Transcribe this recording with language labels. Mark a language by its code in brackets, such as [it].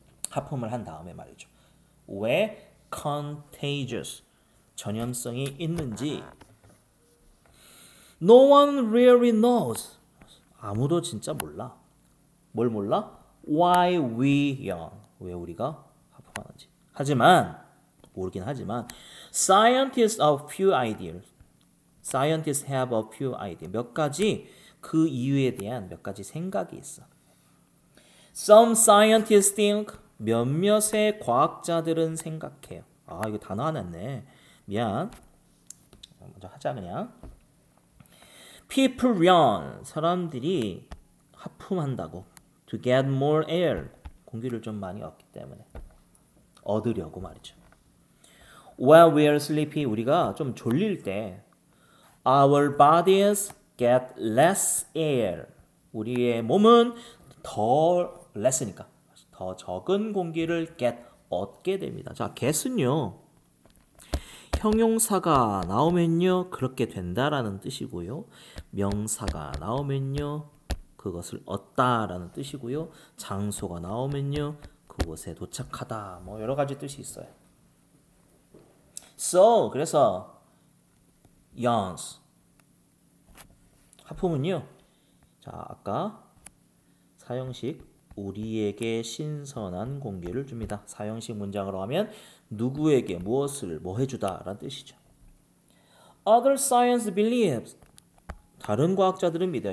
[ko] 하품을 한 다음에 말이죠. 왜 contagious 전염성이 있는지 [en] No one really knows [ko] 아무도 진짜 몰라. 뭘 몰라? [en] Why we yawn [ko] 왜 우리가 하품하는지. 모르긴 하지만 [en] Scientists have few ideas. Scientists have a few ideas. [ko] 몇 가지 그 이유에 대한 몇 가지 생각이 있어. [en] Some scientists think [ko] 몇몇의 과학자들은 생각해요. 이거 단어 하나 냈네. 미안. 먼저 하자 그냥. [en] People yawn. [ko] 사람들이 하품한다고. [en] To get more air. [ko] 공기를 좀 많이 얻기 때문에. 얻으려고 말이죠. [en] While we are sleepy, [ko] 우리가 좀 졸릴 때 [en] our bodies get less air. [ko] 우리의 몸은 더 less니까 더 적은 공기를 get 얻게 됩니다. 자, get은요. 형용사가 나오면요. 그렇게 된다라는 뜻이고요. 명사가 나오면요. 그것을 얻다라는 뜻이고요. 장소가 나오면요. 그곳에 도착하다. 뭐 여러 가지 뜻이 있어요. [en] So, [ko] 그래서 [en] yawns. [ko] 하품은요. 자, 아까 사형식 우리에게 신선한 공기를 줍니다. 사형식 문장으로 하면 누구에게 무엇을 뭐 해주다라는 뜻이죠. [en] Other science believes. [ko] 다른 과학자들은 믿어요.